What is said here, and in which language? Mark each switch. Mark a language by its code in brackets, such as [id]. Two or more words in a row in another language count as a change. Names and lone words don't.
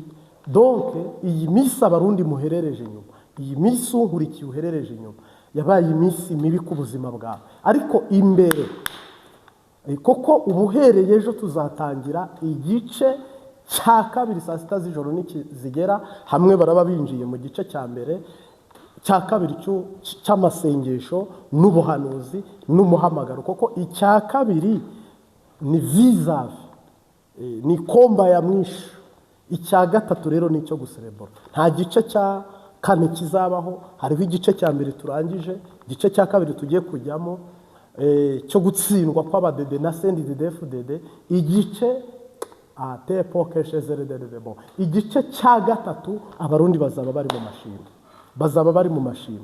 [rn] Donc iyi misi abarundi muherereje nyuma iyi minsi unkurikiye uherereje inyuma yabaye iminsi mibi ku buzima bwawe, ariko imbere koko ubuhereye ejo tuzatangira igice cya kabiri saa sita z'ijoro nikizigera, hamwe baraba binjiye mu gice cya mbere cya kabiri cy'amasengesho n'ubuhanuzi n'umuhamagaro. Koko icya kabiri ni vizavi, [sw] ni komba ya mwisho. [rn] Icya gatatu rero ni icyo guserebura. Nta gice cya kane kizabaho, hariho igice cya mbere turangije, igice cya kabiri tugiye kujyamo cyo gutsindwa kw'abadede na sendi dede, igice igice cya gatatu abarundi bazaba bari mu mashimwe, bazaba bari mu mashimwe.